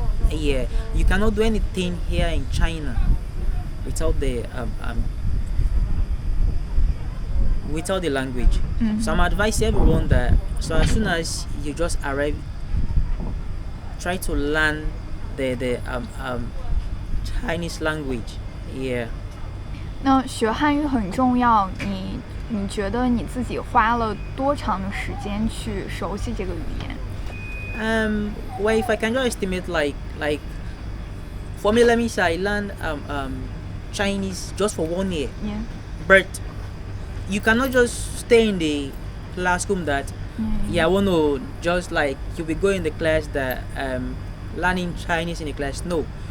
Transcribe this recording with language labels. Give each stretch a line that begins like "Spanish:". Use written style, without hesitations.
English: Yeah, you cannot do anything here in China without the language. So I'm advising everyone that so as soon as you just arrive, try to learn the Chinese language. Yeah.
Chinese: 那学汉语很重要，你觉得你自己花了多长的时间去熟悉这个语言？
English: Well, if I can just estimate, like for me, let me say I learned Chinese just for 1 year. Yeah. But you cannot just stay in the classroom that I want to just like you'll be going in the class that learning Chinese in the class. No,